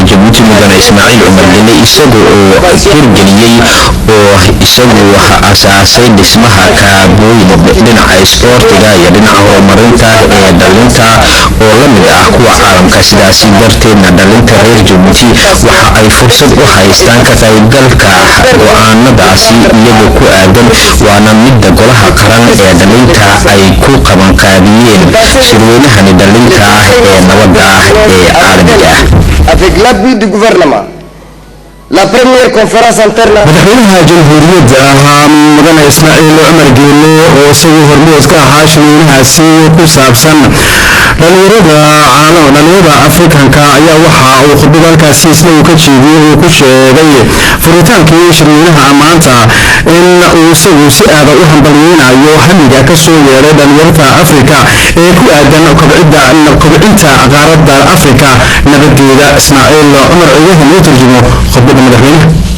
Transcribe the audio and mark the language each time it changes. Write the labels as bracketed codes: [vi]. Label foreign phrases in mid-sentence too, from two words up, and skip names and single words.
[so] Djibouti mudane Ismaaciil Umar Cige isaga oo hirgeliyay oo isagu asaasay dhismaha kaabooyin dhinaca isboortiga iyo dhinaca horumarinta ee dhalinta oo la mid ah kuwa caalamka sidaasi darteedna dhalinta reer Djibouti waxa ay fursad u haystaan ka qaybgalka go'aanadaasi iyagoo ku aadan waana midda golaha qaran ee dhalinta ay ku qabanqaabiyeen shirweynahani dhalinta ee nabadda ee caalamiga [fr] avec l'appui du gouvernement. La première conférence interne [so] madaxweynaha jamhuuriyadda mudane Ismaaciil Umar Geele oo isagu hormuud ka ahaa shirweynahaasi ku saabsan dhalinyarada Afrikanka ayaa waxa uu khudbad halkaasi isna uu ka jeediyay uu ku sheegay furitaankii shirweynaha maanta in uu isagu si aad u hambaliyeynayo hamiga ka soo yeeray dhalinyarada Afrika ee ku aadan kobcinta qaaradda Afrika nabadeeda Ismaaciil Umar Cige oo tarjumo khudbada madaxweynaha